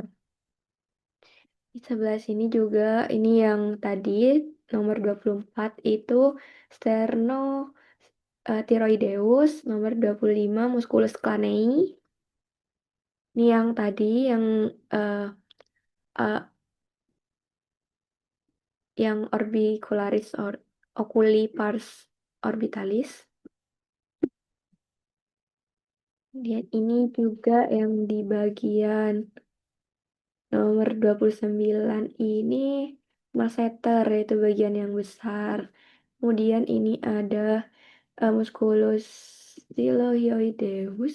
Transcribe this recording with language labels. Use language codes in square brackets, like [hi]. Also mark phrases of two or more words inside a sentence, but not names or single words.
[id] Di sebelah sini juga ini yang tadi nomor 24 itu sterno thyroideus, nomor 25 musculus cranei. Ini yang tadi yang eh, eh, yang orbicularis oculi pars orbitalis. Kemudian ini juga yang di bagian nomor 29 ini masseter, yaitu bagian yang besar. Kemudian ini ada musculus stylohyoideus.